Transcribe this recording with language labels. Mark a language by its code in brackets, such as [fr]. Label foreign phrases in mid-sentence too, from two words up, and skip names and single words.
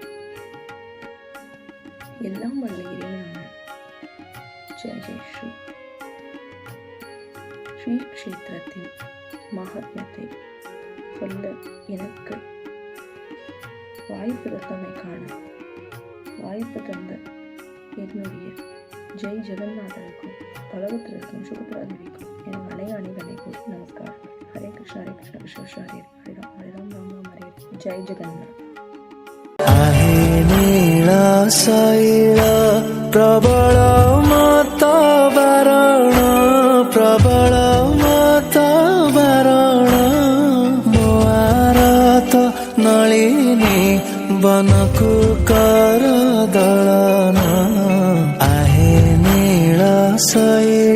[ta] எல்லாம் வல்ல இறைவனான ஜெய ஸ்ரீ க்ஷேத்திரத்தின் மகாத்மியத்தை சொல்ல எனக்கு வாய்ப்பு தந்த என்னுடைய ஜெய் ஜெகநாதருக்கும் பலவத்திற்கும் சுகபிராதேவிக்கும் என் அனைவனைக்கும் நமஸ்காரம். ஹரே கிருஷ்ண கிருஷ்ண ஹரே ஹரே ராம் ராம் ராம் ஹரே. ஜெய் ஜெகநாத். [or] ଶୈଳ ପ୍ରବଳ ମତ ବାରଣ, ପ୍ରବଳ ମତ ବାରଣ, ମୋ ଆରତ ନଳିନୀ ବନକୁ କର ଦଳନ, ଆହେ ନୀଳ ଶୈଳ